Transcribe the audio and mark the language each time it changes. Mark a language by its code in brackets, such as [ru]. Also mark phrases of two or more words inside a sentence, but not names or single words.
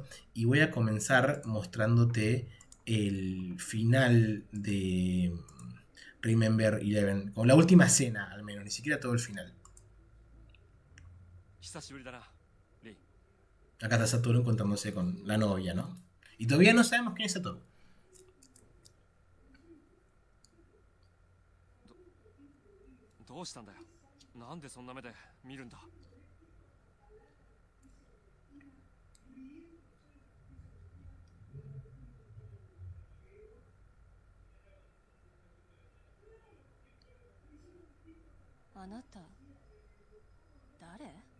[es] Y voy a comenzar mostrándote el final de Remember Eleven. Con la última escena, al menos, ni siquiera todo el final. Acá está Satoru encontrándose con la novia, ¿no? Y todavía no sabemos quién es Satoru. [ja] どうしたんだよなんでそんな目で見るんだ。あなた誰？